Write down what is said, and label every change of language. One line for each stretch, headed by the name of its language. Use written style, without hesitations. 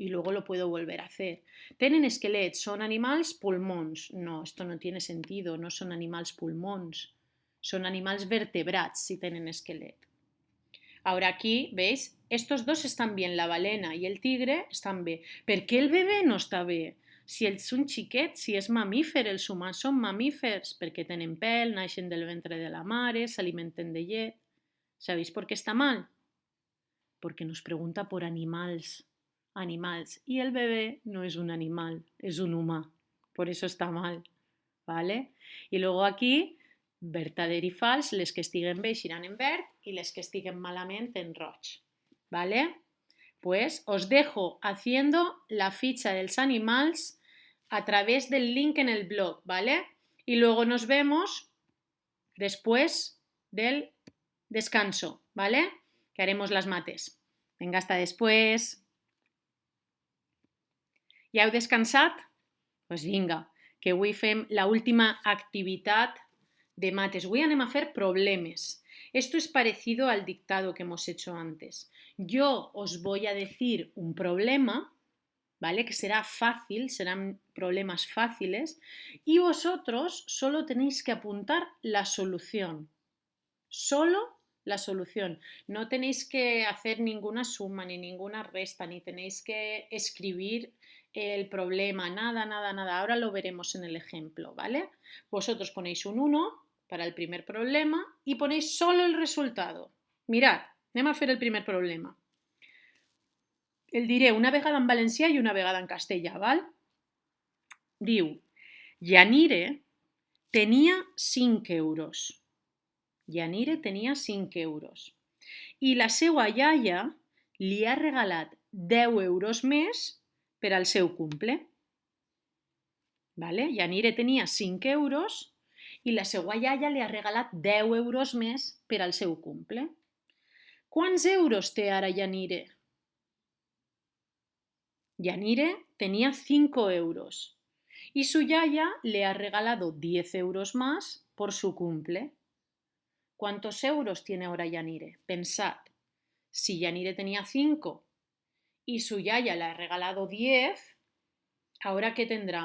Spanish: Y luego lo puedo volver a hacer.
Catalan: ¿Tenen esquelet? ¿Son animals pulmons?
Spanish: No, esto no tiene sentido, no son
Catalan: animals pulmons. Son animals vertebrats si tenen esquelet.
Spanish: Ahora aquí, ¿veis? Estos dos están bien, la balena y el tigre están bé.
Catalan: ¿Per què el bebè no està bé? Si és un xiquet, si és mamífer, els humans són mamífers, perquè tenen pèl, naixen del ventre de la mare, s'alimenten de llet.
Spanish: ¿Sabéis por qué está mal? Porque nos pregunta por animals. Animals. Y el bebé no es un animal, es un humà. Por eso está mal. ¿Vale? Y luego aquí,
Catalan: verdader i fals, les que estiguen bé iran en verd i les que estiguen malament en roig. ¿Vale?
Spanish: Pues os dejo haciendo la ficha de los animals a través del link en el blog, ¿vale? Y luego nos vemos después del descanso, ¿vale? Que haremos las mates. Venga, hasta después.
Catalan: Ja heu descansat? Doncs vinga, que avui fem l'última activitat de mates. Avui anem a fer problemes.
Spanish: Esto es parecido al dictado que hemos hecho antes. Yo os voy a decir un problema, ¿vale? Que será fácil, serán problemas fáciles, y vosotros solo tenéis que apuntar la solución. Solo la solución. No tenéis que hacer ninguna suma, ni ninguna resta, ni tenéis que escribir el problema, nada, nada, nada. Ahora lo veremos en el ejemplo, ¿vale? Vosotros ponéis un 1 para el primer problema y ponéis solo el resultado. Mirad,
Catalan: anem a fer el primer problema. El diré una vegada en valencià i una vegada en castellà, val? Diu, Yanire tenia 5 euros. Yanire tenia 5 euros. I la seva iaia li ha regalat 10 euros més per al seu cumple. Vale? Yanire tenia 5 euros i la seva iaia li ha regalat 10 euros més per al seu cumple. Quants euros té ara Yanire?
Spanish: Yanire tenía 5 euros y su yaya le ha regalado 10 euros más por su cumple. ¿Cuántos euros tiene ahora Yanire? Pensad, si Yanire tenía 5 y su yaya le ha regalado 10, ¿ahora qué tendrá?